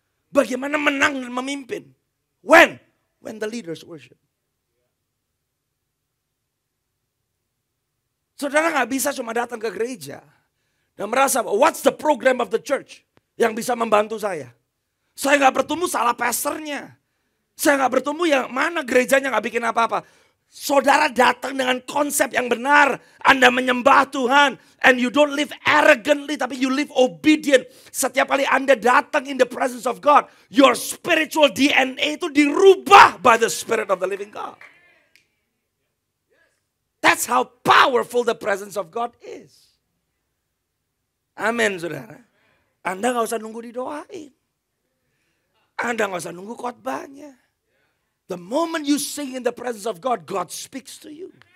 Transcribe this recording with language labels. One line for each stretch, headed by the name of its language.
Indonesian: Bagaimana menang dan memimpin.
English: When? When the leaders worship.
Indonesian: Saudara gak bisa cuma datang ke gereja. Dan merasa,
English: what's the program of the church?
Indonesian: Yang bisa membantu saya. Saya gak bertumbuh, salah pastornya. Saya gak bertumbuh, yang mana gerejanya gak bikin apa-apa. Saudara datang dengan konsep yang benar. Anda menyembah Tuhan.
English: And you don't live arrogantly.
Indonesian: Tapi
English: you live obedient.
Indonesian: Setiap kali Anda datang
English: in the presence of God. Your spiritual DNA
Indonesian: itu dirubah
English: by the Spirit of the living God. That's how powerful the presence of God is.
Indonesian: Amin saudara. Anda gak usah nunggu didoain. Anda gak usah nunggu khotbahnya.
English: The moment you sing in the presence of God, God speaks to you.